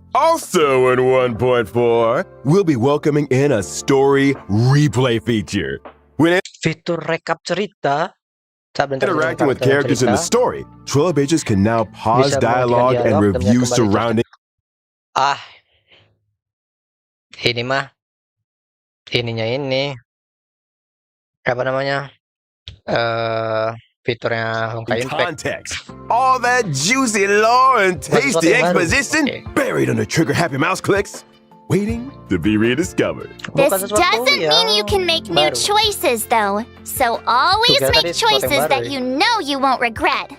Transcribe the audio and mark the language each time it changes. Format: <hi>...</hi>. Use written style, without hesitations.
<en>Also in 1.4, we'll be welcoming in a story replay feature. When</en> <id>Fitur rekap cerita.</id> <en>interacting with characters in the story, trailblazers can now pause dialogue and review surrounding.</en> <id>Ini mah, ininya ini, apa namanya? Fiturnya Honkai Impact.</id> <en>Context. All that juicy lore and tasty exposition buried under trigger-happy mouse clicks, waiting to be rediscovered. This doesn't mean you can make new choices, though. So always make choices that you know you won't regret.</en>